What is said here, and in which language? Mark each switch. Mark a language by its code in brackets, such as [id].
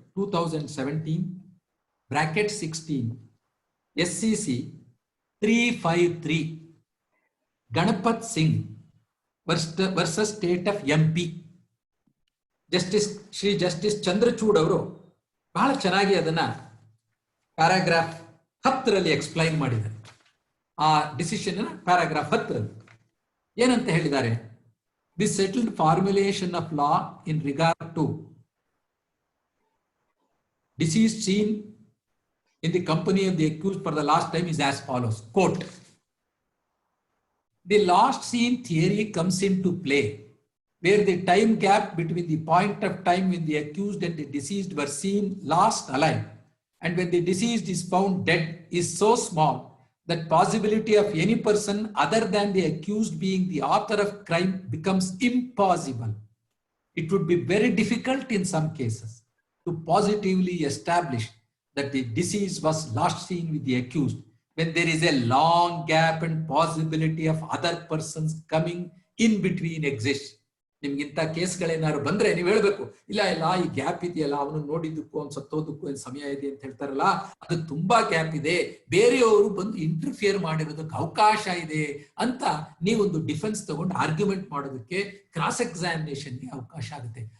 [en] 2017 (16) SCC 353 Ganpat Singh versus state of MP. [kn] Shri justice Chandrachud ಅವರು ಬಹಳ ಚೆನ್ನಾಗಿ ಅದನ್ನ ಪ್ಯಾರಾಗ್ರಾಫ್ 10ರಲ್ಲಿ ಎಕ್ಸ್ಪ್ಲೈನ್ ಮಾಡಿದ್ದಾರೆ. ಆ ಡಿಸಿಷನ್ ಪ್ಯಾರಾಗ್ರಾಫ್ 10ರಲ್ಲಿ ಏನಂತ ಹೇಳಿದ್ದಾರೆ? [en] This settled formulation of law in regard to deceased seen in the company of the accused for the last time is as follows. Quote, the last seen theory comes into play where the time gap between the point of time when the accused and the deceased were seen last alive and when the deceased is found dead is so small that possibility of any person other than the accused being the author of crime becomes impossible. It would be very difficult in some cases to positively establish that the deceased was last seen with the accused when there is a long gap and possibility of other persons coming in between exists. [kn] ನಿಮ್ಗಿಂತ ಕೇಸ್ಗಳೇನಾದ್ರು ಬಂದ್ರೆ ನೀವು ಹೇಳ್ಬೇಕು, ಇಲ್ಲ ಇಲ್ಲ ಈ gap ಇದೆಯಲ್ಲ, ಅವನು ನೋಡಿದ್ದಕ್ಕೂ ಅವ್ನು ಸತ್ತೋದಕ್ಕೂ ಏನು ಸಮಯ ಇದೆ ಅಂತ ಹೇಳ್ತಾರಲ್ಲ, ಅದು ತುಂಬಾ ಗ್ಯಾಪ್ ಇದೆ, ಬೇರೆಯವರು ಬಂದು ಇಂಟರ್ಫಿಯರ್ ಮಾಡಿರೋದಕ್ಕೆ ಅವಕಾಶ ಇದೆ ಅಂತ ನೀವೊಂದು ಡಿಫೆನ್ಸ್ ತಗೊಂಡು ಆರ್ಗ್ಯುಮೆಂಟ್ ಮಾಡೋದಕ್ಕೆ, ಕ್ರಾಸ್ ಎಕ್ಸಾಮಿನೇಷನ್ಗೆ ಅವಕಾಶ ಆಗುತ್ತೆ.